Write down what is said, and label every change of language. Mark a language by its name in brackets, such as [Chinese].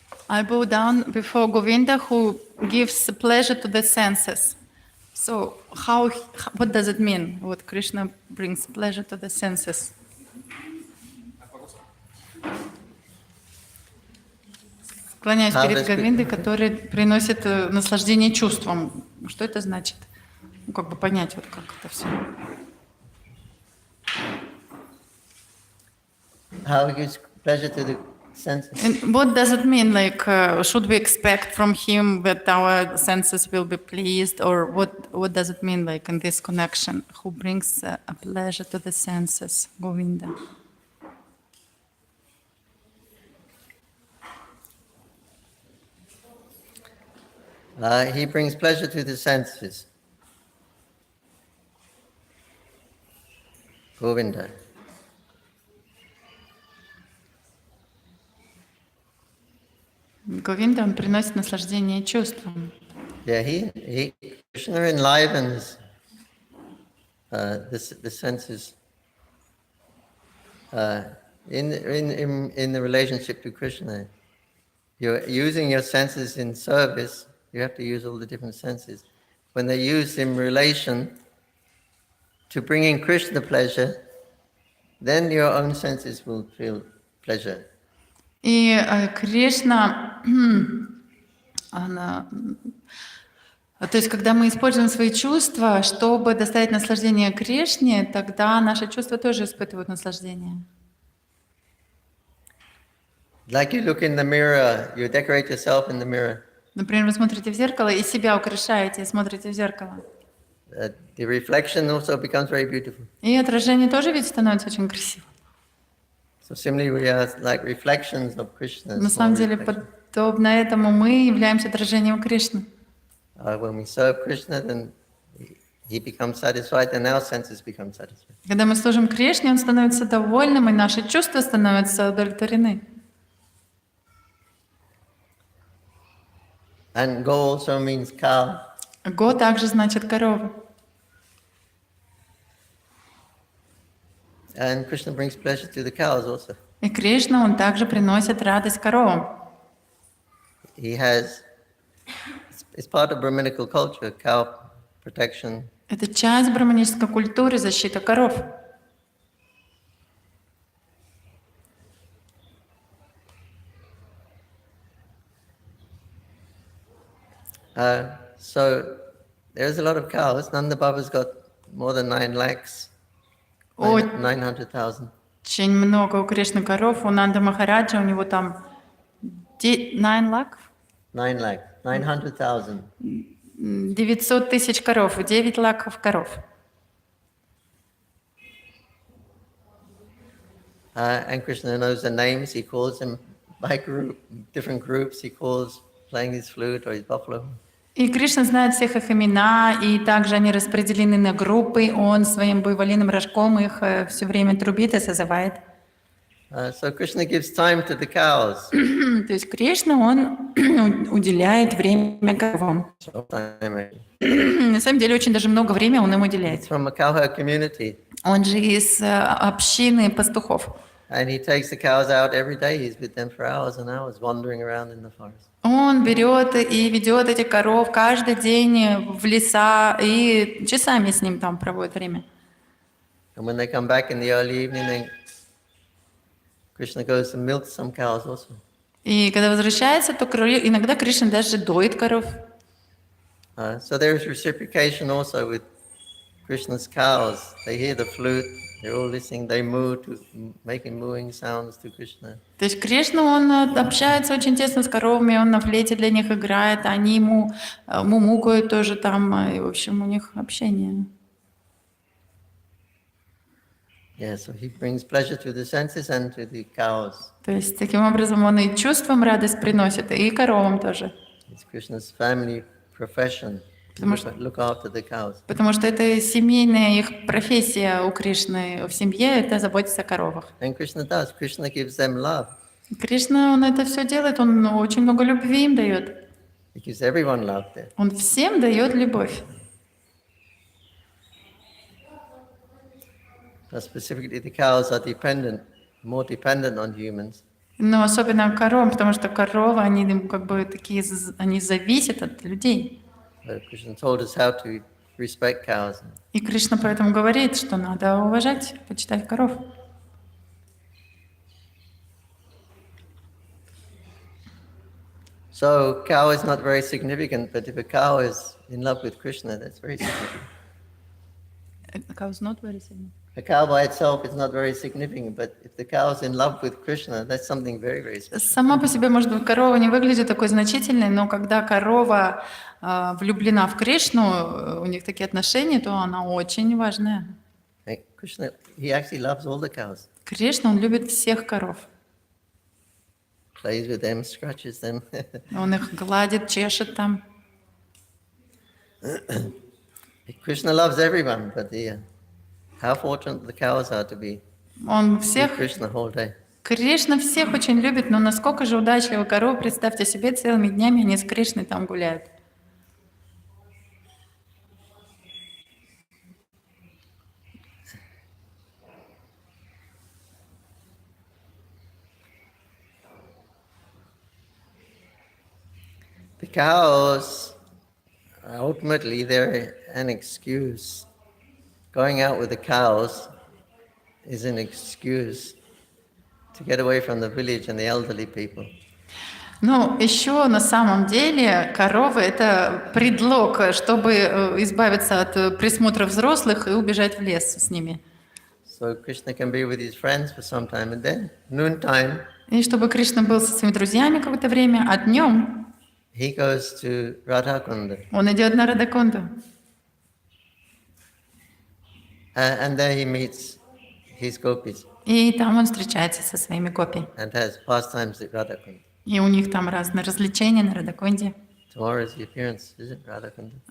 [English] I bow down before Govinda who gives pleasure to the senses. So what does it mean? What Krishna brings pleasure to the senses? [Russian] Склоняюсь перед Говиндой, который приносит наслаждение чувствам. Что это значит? Ну, как бы понять, вот как это все. [English] How it gives pleasure to the senses. And what does it mean? Like, should we expect from him that our senses will be pleased, or what does it mean? Like in this connection, who brings a pleasure to the senses, Govinda? He brings pleasure to the senses. Govinda. [Russian] Говинда, он приносит наслаждение чувствам. [English] Yeah, Krishna enlivens the senses in the relationship to Krishna. You're using your senses in service. You have to use all the different senses. When they're used in relation to bringing Krishna pleasure, then your own senses will feel pleasure. [Russian] И Кришна, то есть, когда мы используем свои чувства, чтобы доставить наслаждение Кришне, тогда наши чувства тоже испытывают наслаждение. [English] Like you look in the mirror, you decorate yourself in the mirror. [Russian] Например, вы смотрите в зеркало и себя украшаете, смотрите в зеркало. [English] The reflection also becomes very beautiful. [Russian] И отражение тоже ведь становится очень красивым. [English] So similarly, we are like reflections of Krishna. [Russian] На самом деле, подобно этому мы являемся отражением Кришны. [English] When we serve Krishna, then he becomes satisfied, and our senses become satisfied. [Russian] Когда мы служим Кришне, он становится довольным, и наши чувства становятся удовлетворены. [English] And go also means cow. [Russian] Го также значит корова. [English] And Krishna brings pleasure to the cows also. [Russian] И Кришна, он также приносит радость коровам. [English] It's part of Brahminical culture, cow protection. [Russian] Это часть брахманической культуры, защита коров. [English] So there's a lot of cows. Nanda Baba's got more than 9 lakhs. 900,000. [Russian] Очень много у Кришны коров. У Нанды Махараджа у него там 9 лаков? [English] 9 lakhs. 900,000. [Russian] 900 тысяч коров, 9 лаков коров. [English] And Krishna knows the names. He calls them by different groups. He calls playing his flute or his buffalo. [Russian] И Кришна знает всех их имена, и также они распределены на группы. Он своим буйволиным рожком их все время трубит и созывает. [English] So Krishna gives time to the cows. [Russian] То есть Кришна, он уделяет время коровам. На самом деле очень даже много времени он им уделяет. [English] From a cowherd community. [Russian] Он же из общины пастухов. [English] And he takes the cows out every day. He's with them for hours and hours, wandering around in the forest. [Russian] Он берет и ведет этих коров каждый день в леса и часами с ним там проводит время. [English] And when they come back in the early evening, then Krishna goes and milks some cows also. [Russian] И когда возвращается, то иногда Кришна даже доит коров. [English] So there is reciprocation also with Krishna's cows. They hear the flute. They're all listening. They moo to making mooing sounds to Krishna. [Russian] То есть Кришна, он общается очень тесно с коровами, он на флейте для них играет, они ему мумукают тоже там, и в общем у них общение. [English] Yeah, so he brings pleasure to the senses and to the cows. [Russian] То есть, таким образом, он и чувствам радость приносит, и коровам тоже. [English] It's Krishna's family profession to look after the cows. [Russian] Потому что это семейная их профессия у Кришны в семье, это заботиться о коровах. [English] And Krishna does. Krishna gives them love. [Russian] Кришна, он это все делает, он очень много любви им дает. [English] He gives everyone love there. [Russian] Он всем дает любовь. [English] But specifically, the cows are more dependent on humans. [Russian] Но особенно коровам, потому что коровы, они как бы такие, они зависят от людей. [English] So Krishna told us how to respect cows. [Russian] И Кришна поэтому говорит, что надо уважать, почитать коров. [English] So cow is not very significant, but if a cow is in love with Krishna, that's very significant. Cow's not very significant. A cow by itself is not very significant, but if the cow is in love with Krishna, that's something very, very special. [Russian] Сама по себе, может быть, корова не выглядит такой значительной, но когда корова влюблена в Кришну, у них такие отношения, то она очень важная. [English] Krishna, he actually loves all the cows. [Russian] Кришна, он любит всех коров. [English] Plays with them, scratches them. [Russian] Он их гладит, чешет там. [English] Krishna loves everyone, but how fortunate the cows are to be with Krishna whole day. [Russian] Кришна всех очень любит, но насколько же удачливы коровы, представьте себе, целыми днями они с Кришной там гуляют. [English] The cows, ultimately, they're an excuse. Going out with the cows is an excuse to get away from the village and the elderly people. [Russian] Ну, еще на самом деле коровы — это предлог, чтобы избавиться от присмотра взрослых и убежать в лес с ними. [English] So Krishna can be with his friends for some time, and then noontime. [Russian] И чтобы Кришна был со своими друзьями какое-то время, а днем [English] he goes to Radhakunda. [Russian] Он идет на Радакунду. [English] And there he meets his gopis. [Russian] И там он встречается со своими гопи. [English] And has pastimes at Radhakunda. [Russian] И у них там разные развлечения на Радакунде. [English] Tomorrow is the appearance, is it, Radhakunda?